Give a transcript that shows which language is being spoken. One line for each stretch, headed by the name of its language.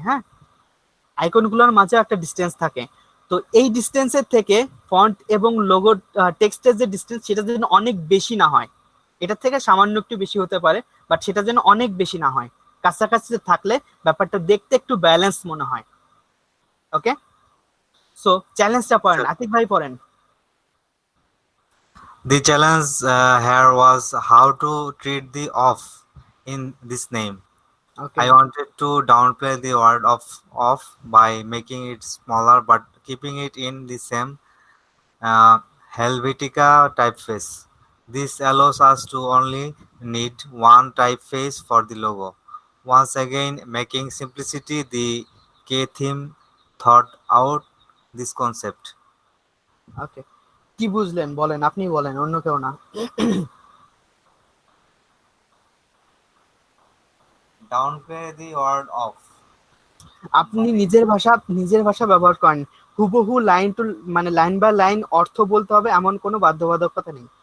Bangla: হ্যাঁ, আইকনগুলোর মাঝে একটা ডিসটেন্স থাকে। তো এই ডিসটেন্সের থেকে ফন্ট এবং লোগো টেক্সটের যে ডিসটেন্স সেটা যেন অনেক বেশি না হয়, এটার থেকে সামান্য একটু বেশি হতে পারে, বাট সেটা যেন অনেক বেশি না হয়, কাছাকাছি থাকলে ব্যাপারটা দেখতে একটু ব্যালেন্স মনে হয়। ওকে, সো চ্যালেঞ্জটা পড়েন, আতিক ভাই পড়েন।
English: The challenge here was how to treat the off in this name.
Bangla: Okay,
English: I wanted to downplay the word of by making it smaller but keeping it in the same Helvetica typeface. This allows us to only need one typeface for the logo. Once again, making simplicity the key theme thought out this concept.
Bangla: ওকে, কি বুঝলেন বলেন, আপনি বলেন, অন্য কেউ না।
English: Downplay the word of.
Bangla: আপনি নিজের ভাষা ব্যবহার করেন, হুবহু লাইন টু মানে লাইন বাই লাইন অর্থ বলতে হবে এমন কোনো বাধ্যবাধকতা নেই।